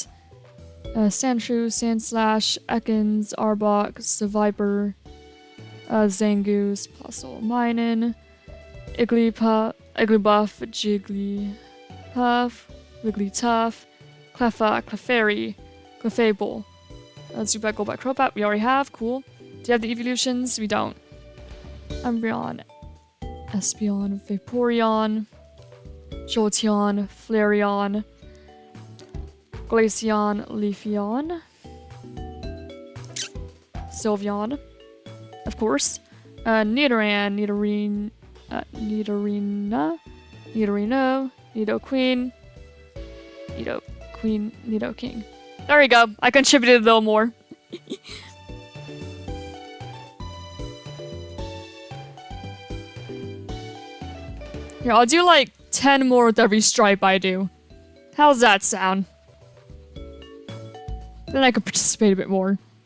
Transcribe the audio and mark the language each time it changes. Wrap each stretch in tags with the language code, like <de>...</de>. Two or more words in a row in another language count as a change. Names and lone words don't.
<en>Sandshrew. Sandslash. Ekans. Arbok. Seviper. Zangoose. Plusle. Minun. Igglybuff. Jigglypuff. Wigglytuff. Cleffa. Clefairy. Clefable. Zubat, Golbat, Crobat. We already have. Cool. Do you have the evolutions? We don't. Umbreon. Espeon. Vaporeon. Jolteon. Flareon. Glaceon. Leafeon. Sylveon. Of course. Nidoran, Nidorina, Nidorino, Nidoqueen, Nidoqueen, Nidoking. There we go. I contributed a little more. Here, I'll do like 10 more with every stripe I do. How's that sound? Then I could participate a bit more.</en>